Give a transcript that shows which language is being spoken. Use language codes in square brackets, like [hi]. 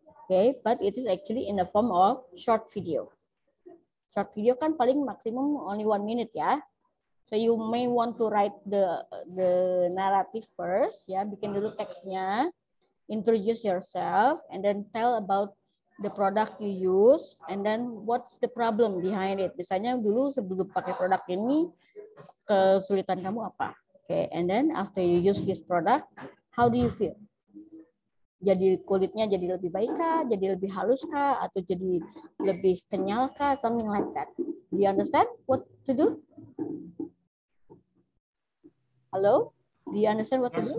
[en] Okay, but it is actually in the form of short video. Short video [id] kan paling maksimum [en] only 1 minute ya. So you may want to write the narrative first, ya, [id] bikin dulu teksnya, [en] introduce yourself, and then tell about the product you use, and then what's the problem behind it. [id] Misalnya dulu sebelum pakai produk ini, kesulitan kamu apa? [en] Okay, and then after you use this product, how do you feel? [id] Jadi kulitnya jadi lebih baik kah, jadi lebih halus kah, atau jadi lebih kenyal kah, [en] something like that. Do you understand what to do? Hello? Do you understand what to do?